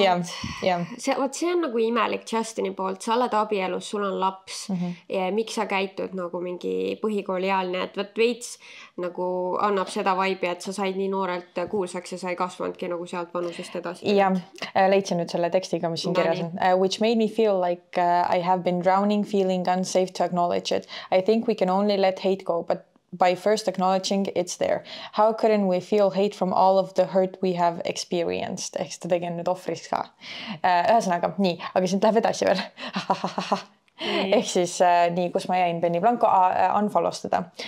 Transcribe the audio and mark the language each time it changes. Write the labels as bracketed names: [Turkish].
[Estonian] ja. See on nagu imelik Justini poolt, sa oled abielus, sul on laps ja miks sa käitud nagu mingi põhikooliealine, et võt veits nagu annab seda vibe'i, et sa said nii noorelt kuulsaks ja sa ei kasvanudki nagu sealt vanusest edasi. Ja, leidsin nüüd selle tekstiga, mis siin kirjas on. [English] Which made me feel like I have been drowning, feeling unsafe to acknowledge it. I think we can only let hate go, but by first acknowledging it's there. How couldn't we feel hate from all of the hurt we have experienced? [Estonian] Ehk ta tegi nüüd ohvrist ka. Ühesõnaga, nii, aga siin läheb edasi veel. Ehk siis nii, kus ma jäin Benny Blanco unfollow's teda.